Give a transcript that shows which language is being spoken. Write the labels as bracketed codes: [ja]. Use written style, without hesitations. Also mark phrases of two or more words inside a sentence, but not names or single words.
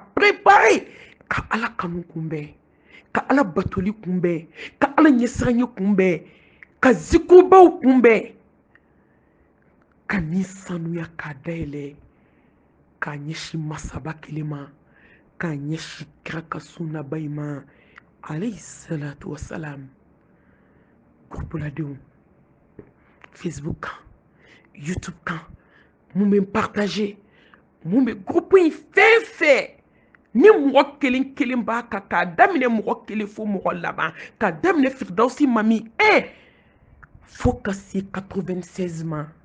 [bm] préparer ka ala kanu kunbɛn ka ala batoli kunbɛn ka ala ɲɛsiranɲɛ kunbɛn ka zikurubaw kunbɛn ka ni sanuya k'a dayɛlɛ k'a ɲɛsin masaba kelen ma k'a ɲɛsin kira ka sunnaba in ma [ar] عليه الصلاة والسلام [bm] gurupuladenw facebook kan youtube kan mun bɛ partager mun bɛ groupe in fɛn fɛn ni mɔgɔ kelen kelen b'a kan k'a daminɛ mɔgɔ kelen fo mɔgɔ laban k'a daminɛ firidausi mami fo ka se 96 ma